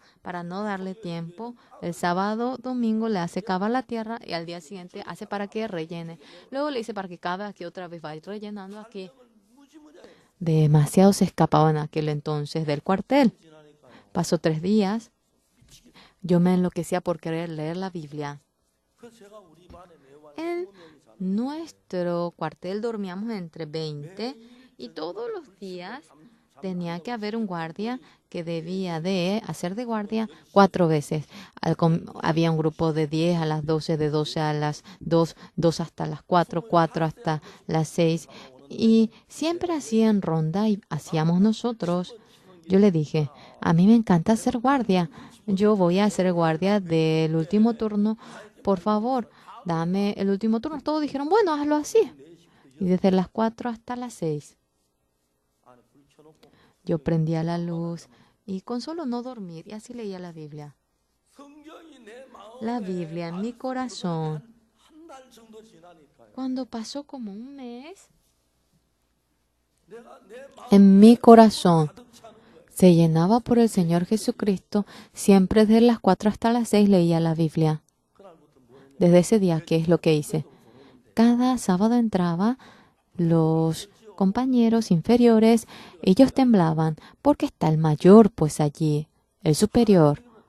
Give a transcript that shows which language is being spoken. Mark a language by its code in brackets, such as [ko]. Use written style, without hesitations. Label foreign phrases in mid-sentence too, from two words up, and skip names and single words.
[es] Para no darle tiempo, el sábado, domingo le hace cavar la tierra y al día siguiente hace para que rellene. Luego le dice para que cabe aquí otra vez, va a ir rellenando aquí. Demasiado se escapaban en aquel entonces del cuartel. Pasó 3 días. Yo me enloquecía por querer leer la Biblia. [ko] 그래서 제가 우리 반에 매번 [es] En [ko] 20명이 자는 [es] nuestro cuartel dormíamos entre 20 y todos los días tenía que haber un guardia que debía de hacer de guardia 4 veces. Había un grupo de 10 a las 12, de 12 a las 2, 2 hasta las 4, 4 hasta las 6. Y siempre hacían ronda y hacíamos nosotros. Yo le dije, a mí me encanta hacer guardia. Yo voy a hacer guardia del último turno. Por favor, dame el último turno. Todos dijeron, bueno, hazlo así. Y desde las 4 hasta las 6, [ko] 안에 불 켜놓고 [es] yo prendía la luz y con solo no dormir, y así leía la Biblia. [ko] 성경이 내 마음에 [es] La Biblia en mi corazón. [ko] 한 달 정도 지나니까요. [es] Cuando pasó como un mes, En mi corazón se llenaba por el Señor Jesucristo. Siempre desde las 4 hasta las 6 leía la Biblia. Desde ese día, ¿qué es lo que hice? Cada sábado entraba, los compañeros inferiores, ellos temblaban, porque está el mayor, pues allí, el superior.